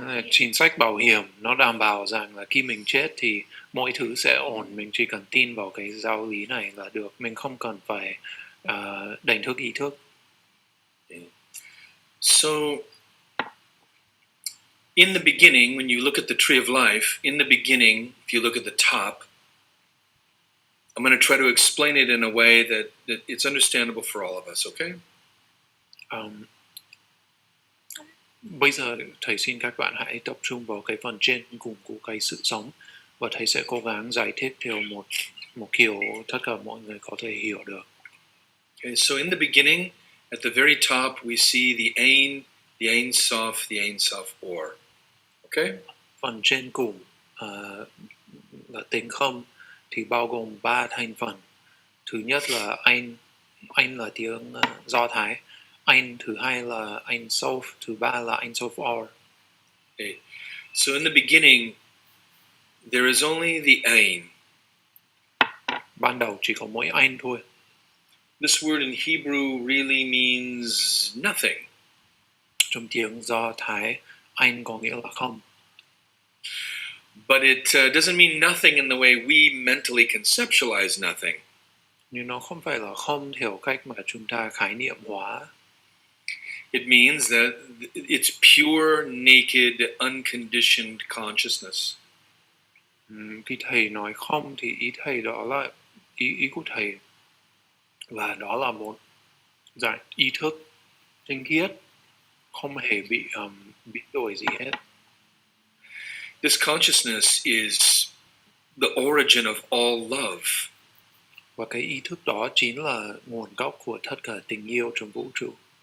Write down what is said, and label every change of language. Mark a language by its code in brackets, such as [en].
[vi] Chính sách bảo hiểm, nó đảm bảo rằng là khi mình chết thì mọi thứ sẽ ổn, mình chỉ cần tin vào cái giáo lý này là được, mình không cần phải đánh thức ý thức. [en] So, in the beginning, when you look at the tree of life, in the beginning, if you look at the top, I'm going to try to explain it in a way that it's understandable for all of us, okay? [vi] Bây giờ thầy xin các bạn hãy tập trung vào cái phần trên cùng của cái sự sống, và thầy sẽ cố gắng giải thích theo một kiểu tất cả mọi người có thể hiểu được. [en] Okay, so in the beginning, at the very top, we see the Ein Sof, the Ein Sof Or. Okay? [vi] Phần trên cùng là tính không thì bao gồm 3 thành phần. Thứ nhất là Ein là tiếng Do Thái. Ein thứ hai là Ein Sof, thứ ba là Ein Sof Or. [en] Okay. So in the beginning, there is only the Ein. [vi] Ban đầu chỉ có mỗi Ein thôi. [en] This word in Hebrew really means nothing. [vi] Trong tiếng Do Thái, Ein có nghĩa là không. [en] But it doesn't mean nothing in the way we mentally conceptualize nothing. [vi] Nhưng nó không phải là không theo cách mà chúng ta khái niệm hóa. [en] It means that it's pure, naked, unconditioned consciousness. [vi] Khi thầy nói không thì ý thầy đó là ý của thầy là đó là một dạng ý thức tinh khiết, không hề bị biến đổi gì hết. [en] This consciousness is the origin of all love. Và cái ý thức đó chính là nguồn gốc của tất cả tình yêu trong vũ trụ.